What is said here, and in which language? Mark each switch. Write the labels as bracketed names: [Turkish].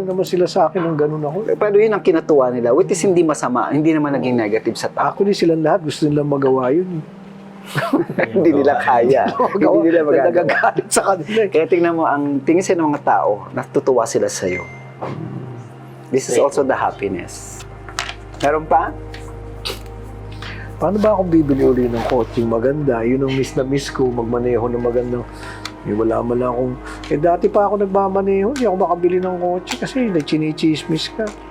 [Filipino] na naman sila sa akin ng ganun ako. Pero yun ang kinatuwa nila, which is hindi masama, hindi naman naging negative sa tao. Actually, silang lahat gusto nilang magawa yun. Hindi nila kaya. Hindi nila magagawa. Nagagalit sa kanila. Kaya tingnan mo, ang tingin sa ng mga tao, natutuwa sila sa'yo. [English] This is also the happiness. [Filipino] Meron pa? Paano ba ako bibili uli ng coaching maganda? Yun ang miss na miss ko, magmaneho ng magandang. Wala man lang akong... dati pa ako nagmamaneho, hindi ako makabili ng kotse kasi chinichismis ka.